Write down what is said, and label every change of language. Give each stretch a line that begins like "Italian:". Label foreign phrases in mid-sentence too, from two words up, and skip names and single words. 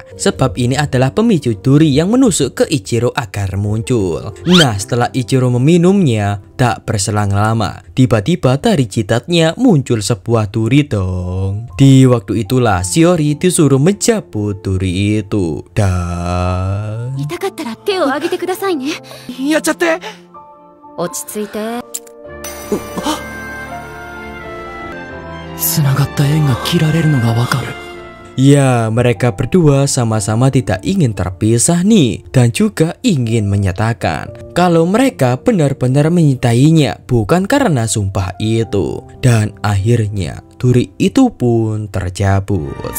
Indonesian: Sebab ini adalah pemicu duri yang menusuk ke Ichiro agar muncul. Nah, setelah Ichiro meminumnya, tak berselang lama, tiba-tiba dari jidatnya muncul sebuah duri dong. Di waktu itulah Shiori disuruh mencabut duri itu. Dan...
Japanese: 痛かったら手を挙げてくださいね。やっちゃって。落ち着いて。繋がった縁が切られるのがわかる。
Indonesian: Ya, mereka berdua sama-sama tidak ingin terpisah nih, dan juga ingin menyatakan kalau mereka benar-benar menyintainya bukan karena sumpah itu. Dan akhirnya duri itu pun tercabut.